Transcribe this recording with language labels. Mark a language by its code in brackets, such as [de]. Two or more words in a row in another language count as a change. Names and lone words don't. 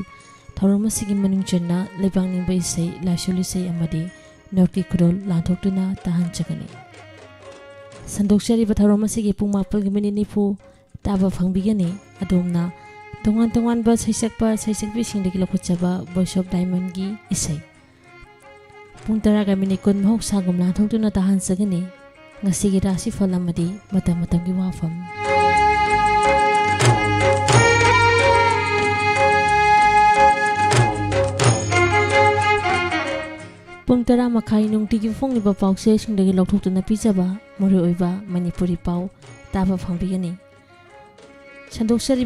[mni] thorom asigi manungchanna lebang ningba isai lasuli sai amadi norki khurol lanthokduna tahan chagani Sandokshari batharom asigi pung mapal gi minute nifu taba phangbigani adomna tongan ba saisakbi singdagi lokhochaba voice of diamond gi isai pung tara ga minute kun hok sagum la thokduna tahan sagani ngasigi rasi phalamadi matam gi wafam Pung tara makai nungtigi fongliba paukse singdagi lokthokduna pijaba mori oiba manipuri pau taba phangbigani Sandoksari